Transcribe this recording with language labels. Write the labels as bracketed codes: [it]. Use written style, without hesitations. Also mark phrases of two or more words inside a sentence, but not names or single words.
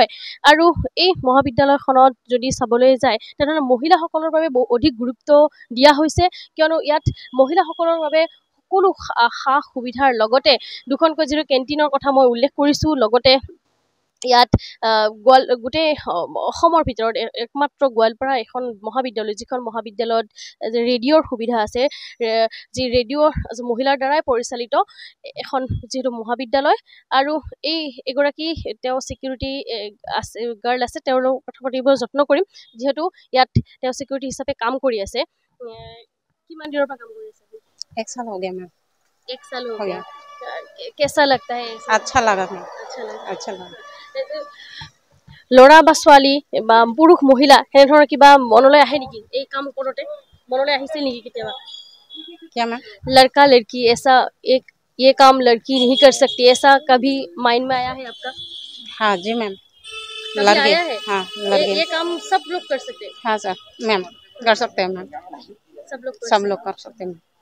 [as] আৰু এই মহাবিদ্যালয়খনত যদি চাবলৈ যায় তেনেহ'লে মহিলাসকলৰ বাবে অধিক গুৰুত্ব দিয়া হৈছে, কিয়নো ইয়াত মহিলাসকলৰ বাবে সকলো সা সুবিধাৰ লগতে দুখনকৈ যিটো কেণ্টিনৰ কথা মই উল্লেখ কৰিছোঁ, লগতে ইয়াত গোটেই অসমৰ ভিতৰত একমাত্ৰ গোৱালপাৰা এখন মহাবিদ্যালয়, যিখন মহাবিদ্যালয়ত ৰেডিঅ'ৰ সুবিধা আছে, যি ৰেডিঅ' মহিলাৰ দ্বাৰাই পৰিচালিত এখন যিহেতু মহাবিদ্যালয়। আৰু এগৰাকী তেওঁ [en] security guard [as] আছে, তেওঁৰ লগত কথা পাতিব যত্ন কৰিম, যিহেতু ইয়াত তেওঁ চিকিউৰিটি হিচাপে কাম কৰি আছে। কিমান দিনৰ পৰা কাম কৰি আছে? [hi] 1 साल हो गया मैम। 1 साल हो गया। कैसा लगता है? अच्छा लगा मैम। अच्छा लगा। [as] ল'ৰা বা ছোৱালী বা পুৰুষ মহিলা সেনেধৰণৰ কিবা মনলৈ আহে নেকি এই কাম কৰোঁতে? মনলৈ আহিছিল নেকি কেতিয়াবা? [hi] क्या मैम? लड़का लड़की ऐसा ये काम लड़की नहीं कर सकती, ऐसा कभी माइंड में आया है आपका? हाँ जी मैम। कभी आया है? हाँ, लड़के ये काम सब लोग कर सकते हैं? हाँ सर मैम, कर सकते हैं मैम। सब लोग कर सकते हैं।